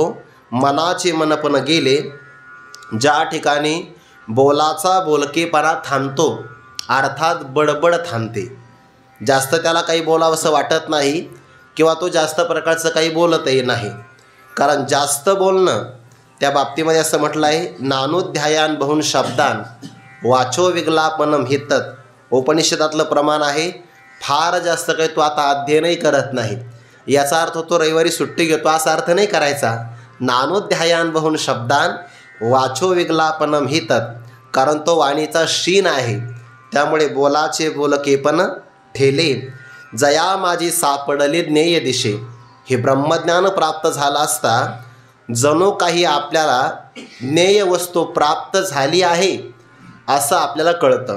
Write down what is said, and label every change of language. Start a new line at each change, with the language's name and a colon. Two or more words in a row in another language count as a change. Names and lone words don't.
Marathi: मनाचे मनपण गेले ज्या ठिकाणी बोलाचा बोलकेपणा थांबतो, अर्थात बडबड थांबते। जास्त त्याला काही बोलावंसं वाटत नाही किंवा तो जास्त प्रकारचं काही बोलतही नाही। कारण जास्त बोलणं त्या बाबतीमध्ये असं म्हटलं आहे
Sanskrit: नानुध्यायान बहुन शब्दान वाचो विगलापनम हितत।
Marathi: उपनिषदातलं प्रमाण आहे। फार जास्त काही तो आता अध्ययनही करत नाही। याचा अर्थ तो रविवारी सुट्टी घेतो असा अर्थ नाही करायचा।
Sanskrit: नानुध्यायान बहुन शब्दान वाचो विगलापनम हितत,
Marathi: कारण तो वाणीचा शीन आहे, त्यामुळे बोलाचे बोलकेपण ठेले। जया माझी सापडले ज्ञेय दिशे। हे ब्रह्मज्ञान प्राप्त झालं असता जणू काही आपल्याला ज्ञेय वस्तू प्राप्त झाली आहे असं आपल्याला कळतं।